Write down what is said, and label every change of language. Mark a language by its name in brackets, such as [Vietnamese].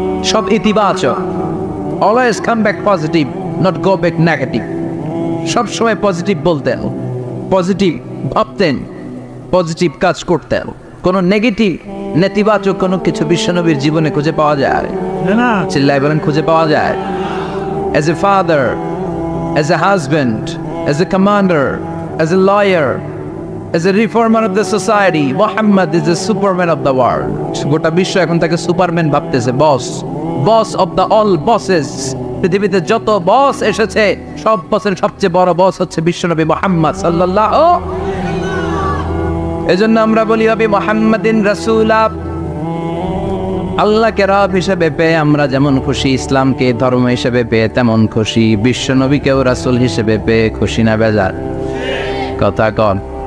[Bangla] সব ইতিবাচক, [English] Always come back positive, not go back negative. [Bangla] সবসময় পজিটিভ বলতেন, পজিটিভ ভাবতেন, পজিটিভ কাজ করতেন। কোনো নেগেটিভ, নেতিবাচক কোনো কিছু বিশ্বনবীর জীবনে খুঁজে পাওয়া যায় না? চিল্লায় বলেন খুঁজে পাওয়া যায়? [English] As a father, as a husband, as a commander, as a lawyer, as a reformer of the society, Muhammad is the superman of the world. [Bangla] গোটা বিশ্ব এখন তাকে সুপারম্যান ভাবতেছে, [English] Boss of the all bosses. [Bangla] পৃথিবীতে যত বস এসেছে সব বসের সবচেয়ে বড় বস হচ্ছে বিশ্বনবী মুহাম্মদ সাল্লাল্লাহু। এজন্য আমরা বলি [Arabic] নবী মুহাম্মাদিন রাসূলুল্লাহ। [Bangla] আল্লাহকে রব হিসেবে পেয়ে আমরা যেমন খুশি, ইসলামকে ধর্ম হিসেবে পেয়ে তেমন খুশি, বিশ্বনবীকেও রাসূল হিসেবে পেয়ে খুশি না বেজার? কথা কন।